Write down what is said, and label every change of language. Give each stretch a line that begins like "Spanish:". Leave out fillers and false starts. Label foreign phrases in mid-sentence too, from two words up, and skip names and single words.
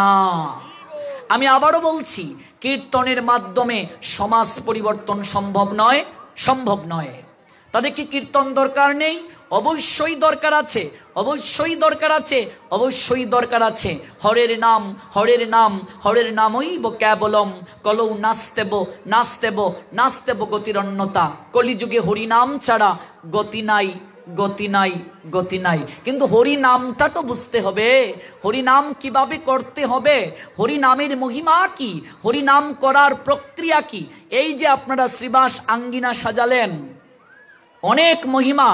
Bangla: আমি আবারও বলছি, কীর্তনের মাধ্যমে সমাজ পরিবর্তন সম্ভব নয়। তাদের কি কীর্তন দরকার নেই? অবশ্যই দরকার আছে, অবশ্যই দরকার আছে, অবশ্যই দরকার আছে।
Sanskrit: হরের নাম, হরের নাম, হরের নামইব কেবলম কলৌ নাস্তেব নাস্তেব নাস্তেব গতিরন্যতা।
Bangla: কলিযুগে হরিনাম ছাড়া গতি নাই, গতি নাই, গতি নাই। কিন্তু হরি নামটা তো বুঝতে হবে, হরি নাম কিভাবে করতে হবে, হরি নামের মহিমা কি, হরি নাম করার প্রক্রিয়া কি। এই যে আপনারা শ্রীবাস আঙ্গিনা সাজালেন, অনেক মহিমা।